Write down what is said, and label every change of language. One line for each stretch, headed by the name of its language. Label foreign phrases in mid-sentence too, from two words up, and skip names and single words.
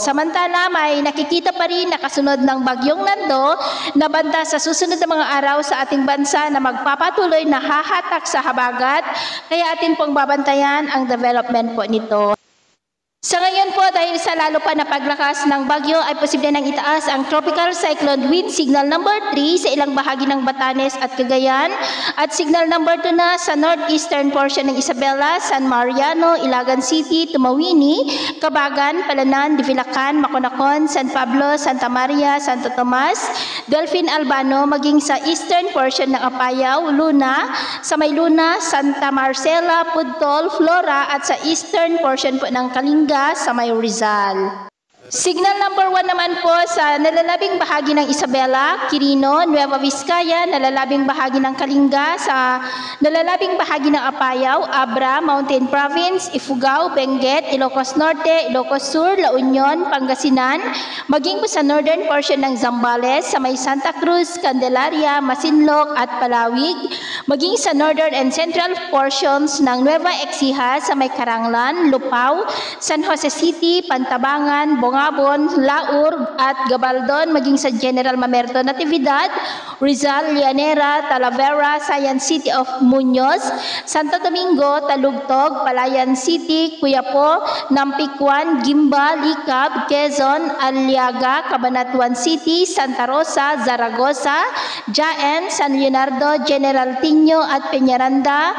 Filipino: Samantala may nakikita pa rin na kasunod ng bagyong Nando na banta sa susunod na mga araw sa ating bansa na magpapatuloy na hahatak sa habagat kaya atin pong babantayan ang development po nito. Sa ngayon po, dahil sa lalo pa na paglakas ng bagyo, ay posible nang itaas ang
English: tropical cyclone wind signal number 3
Filipino: sa ilang bahagi ng Batanes at Cagayan at
English: signal number 2
Filipino: na sa
English: northeastern portion
Filipino: ng Isabela, San Mariano, Ilagan City, Tumawini, Cabagan, Palanan, Divilacan, Maconacon, San Pablo, Santa Maria, Santo Tomas, Delfin Albano, maging sa
English: eastern portion
Filipino: ng Apayao, Luna, sa may Luna, Santa Marcela, Pudtol, Flora at sa
English: eastern portion
Filipino: po ng Kalinga sa may Rizal.
English: Signal number 1
Filipino: naman po sa nalalabing bahagi ng Isabela, Quirino, Nueva Vizcaya, nalalabing bahagi ng Kalinga, sa nalalabing bahagi ng Apayao, Abra, Mountain Province, Ifugao, Benguet, Ilocos Norte, Ilocos Sur, La Union, Pangasinan, maging po sa
English: northern portion
Filipino: ng Zambales, sa may Santa Cruz, Candelaria, Masinloc at Palawig, maging sa
English: northern and central portions
Filipino: ng Nueva Ecija, sa may Karanglan, Lupao, San Jose City, Pantabangan, Bongabon, Laur at Gabaldon, maging sa General Mamerto, Natividad, Rizal, Llanera, Talavera, Sayan City of Muñoz, Santo Domingo, Talugtog, Palayan City, Cuyapo, Nampikwan, Gimba, Licab, Quezon, Aliaga, Cabanatuan City, Santa Rosa, Zaragoza, Jaen, San Leonardo, General Tiño at Peñaranda.